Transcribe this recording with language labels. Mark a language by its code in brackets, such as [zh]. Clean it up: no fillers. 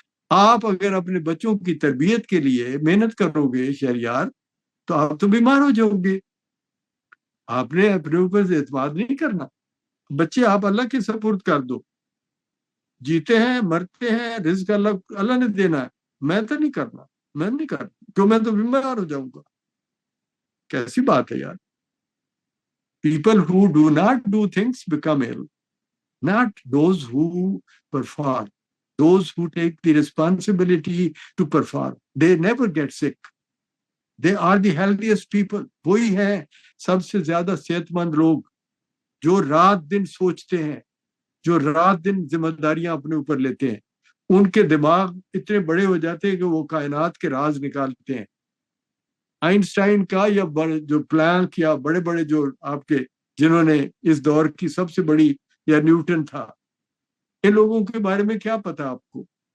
[ur] آپ اگر اپنے بچوں کی تربیت کے لیے محنت کرو گے شہریار, تو آپ تو بیمار ہو جاؤ گے. آپ نے اپنے اوپر اعتماد نہیں کرنا. بچے آپ اللہ کے سپرد کر دو, جیتے ہیں مرتے ہیں رزق اللہ نے دینا ہے. میں تو نہیں کرنا, میں نہیں کرنا, کیوں, میں تو بیمار ہو جاؤں گا. کیسی بات ہے یار. [en] People who do not do things become ill, not those who perform. Those who take the responsibility to perform, they never get sick. They are the healthiest people. [ur] وہی ہیں سب سے زیادہ صحت مند لوگ جو رات دن سوچتے ہیں, جو رات دن ذمہ داریاں اپنے اوپر لیتے ہیں. ان کے دماغ اتنے بڑے ہو جاتے ہیں کہ وہ کائنات کے راز نکالتے ہیں. आइंस्टाइन का या जो प्लैंक या बड़े बड़े जो आपके जिन्होंने इस दौर की सबसे बड़ी, या न्यूटन था, इन लोगों के बारे में क्या पता आपको?